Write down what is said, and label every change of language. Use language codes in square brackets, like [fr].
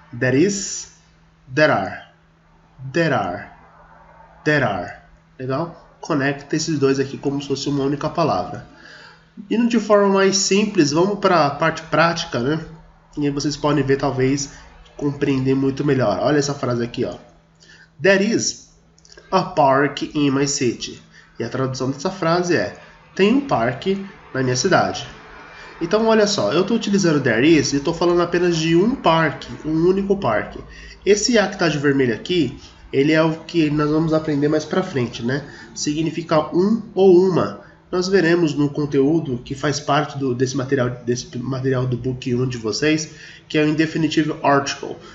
[en] There is, there are. There are. There are. [pt] Legal? Conecta esses dois aqui como se fosse uma única palavra. Indo de forma mais simples, vamos para a parte prática, né? E aí vocês podem ver, talvez, compreender muito melhor. Olha essa frase aqui, ó. [en] There is a park in my city. [pt] E a tradução dessa frase é: tem um parque na minha cidade. Então, olha só, eu estou utilizando [en] there is [pt] e estou falando apenas de um parque, um único parque. Esse A que está de vermelho aqui, ele é o que nós vamos aprender mais para frente, né? Significa um ou uma. Nós veremos no conteúdo que faz parte desse material do Book 1 de vocês, que é o Indefinitive Article.